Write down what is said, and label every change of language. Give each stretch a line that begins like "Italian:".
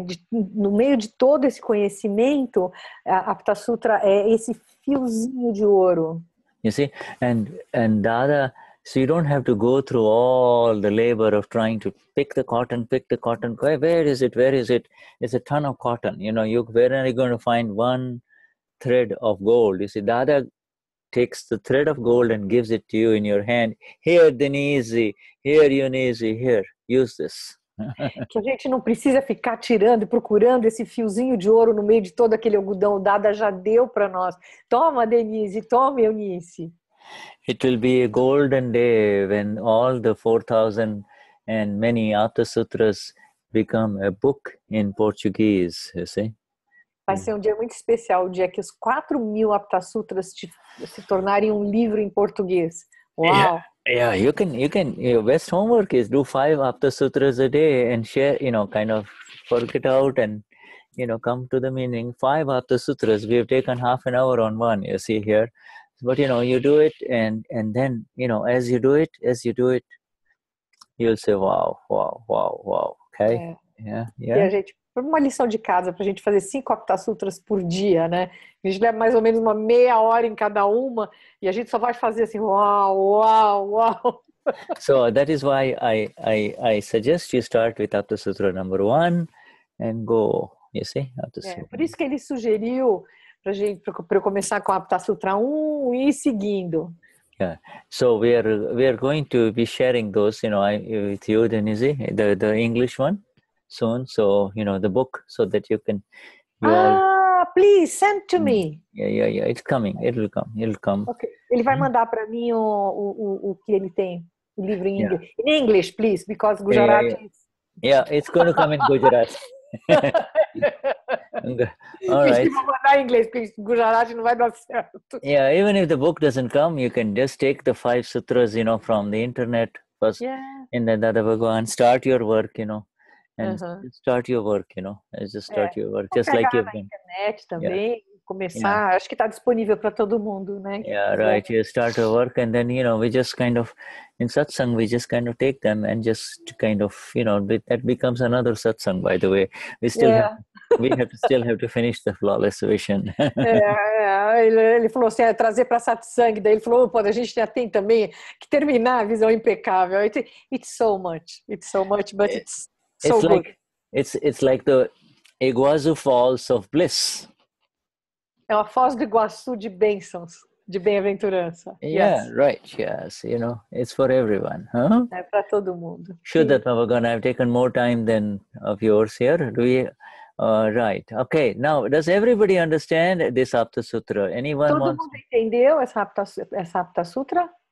Portuguese: No meio de todo esse conhecimento, a Aptasutra é esse fiozinho de ouro.
English: You see, and Dada, so you don't have to go through all the labor of trying to pick the cotton. Where is it? It's a ton of cotton. Where are you going to find one thread of gold? You see, Dada takes the thread of gold and gives it to you in your hand. Here, Denize. Here, Eunice. Here, use this.
Portuguese: Que a gente não precisa ficar tirando e procurando esse fiozinho de ouro no meio de todo aquele algodão. O Dada já deu para nós. Toma, Denize, toma, Eunice.
English: It will be a golden day when all the 4,000 and many Aptasutras become a book in Portuguese, you see.
Portuguese: Vai ser um dia muito especial, o dia que os 4.000 Aptasutras se tornarem um livro em português.
English: Wow! Yeah, you can. Your best homework is do 5 Aptasutras a day and share. Kind of work it out and come to the meaning. 5 Aptasutras. We have taken half an hour on one. You see here, but you do it and then as you do it, you'll say wow. Okay. Yeah.
Portuguese: E a gente, uma lição de casa para a gente fazer 5 Aptasutras por dia, né? A gente leva mais ou menos uma meia hora em cada uma e a gente só vai fazer assim, uau.
English: So that is why I suggest you start with Aptasutra number 1 and go. You see,
Portuguese: por isso que ele sugeriu para eu começar com a Aptasutra 1 e ir seguindo.
English: Yeah. So we are going to be sharing those, with you, Denize, the English one soon. So the book, so that you can. Please send to me. Yeah. It's coming. It'll come. Okay.
Portuguese: Ele vai mandar para mim o que ele tem, o livro em inglês.
English: In English, please, because Gujarati. Yeah, it's going to come in Gujarati. All right.
Portuguese: Vou mandar em inglês, porque Gujarati não vai dar certo.
English: Yeah, even if the book doesn't come, you can just take the 5 sutras, from the internet first, and then Dada Bhagavan, start your work, and start your work, just start your work, just like you've done.
Portuguese: Internet também, começar, acho que está disponível para todo mundo, né?
English: Yeah, right. You start your work, and then we just kind of in satsang we just kind of take them and just kind of that becomes another satsang. By the way, we still have We still have to finish the flawless vision.
Portuguese: Ele falou assim, trazer para Satsang, daí ele falou, pô, a gente já tem também que terminar a visão impecável.
English: It's so much, but it's so good. Like, it's like the Iguazu Falls of Bliss.
Portuguese: É uma foz do Iguaçu de bênçãos, de bem-aventurança.
English: Yeah, right, yes, it's for everyone, huh?
Portuguese: É para todo mundo.
English: Shuddhatma Bhagavan, I've taken more time than of yours here. Do we? Right. Okay. Now, does everybody understand this Aptasutra? Anyone
Portuguese: Todo
English: wants?
Portuguese: mundo entendeu essa Aptasutra?